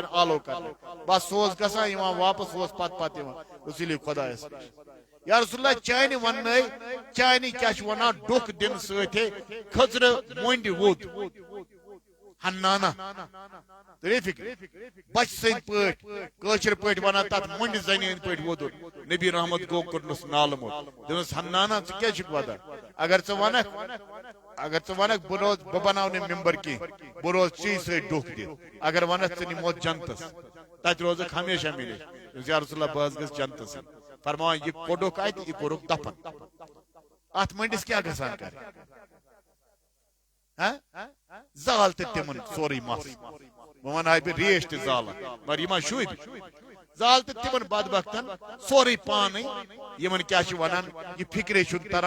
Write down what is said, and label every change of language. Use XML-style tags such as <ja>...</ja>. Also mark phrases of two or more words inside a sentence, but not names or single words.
<ks>آلو کرنہٕ بس سُہ اوس گژھان یِوان واپس اوس پتہٕ یِوان رسول خدایس</ks> <ar>یا رسول اللہ</ar> <ks>چانہِ وننٲے چانہِ کیٛاہ چھِ ونان ڈُکھ دِنہٕ سۭتۍ کھٔژرٕ مۄنڈِ ووٚد حنانہ ترے فکر بچ سٕنٛدۍ پٲٹھۍ کٲشِر پٲٹھۍ ونان تتھ مۄنڈِ زنہِ ہٕنٛدۍ پٲٹھۍ ووٚدُن نبی رحمت گوٚو کوٚرنس نالہٕ موٚت دوٚپنس حنانہ ژٕ کیٛازِ چھُکھ ودان اگر ژٕ ونکھ اگر ژٕ ونکھ بہٕ روز بہٕ بناو نہٕ ممبر کینٛہہ بہٕ روز ژی سۭتۍ ڈوٚکھ دِتھ اگر ونکھ ژٕ نِمو جنتس تتہِ روزکھ ہمیشہ مِلے</ks> <ar>یا رسول اللہ</ar> <ks>بہٕ حظ گژھٕ جنتس فرمان یہ کوٚڑُکھ اتہِ یہِ کوٚرُکھ دفن اتھ مٔنڈِس کیٛاہ گژھان کرِ زال تہِ تِمن سورُے مس بہٕ ونہاے بہٕ ریش تہِ زالکھ مگر یِم ہا شُرۍ زال تہِ تِمن بدبختن سورُے پانے یِمن کیٛاہ چھِ ونان یہِ فکرے چھُنہٕ تران</ks>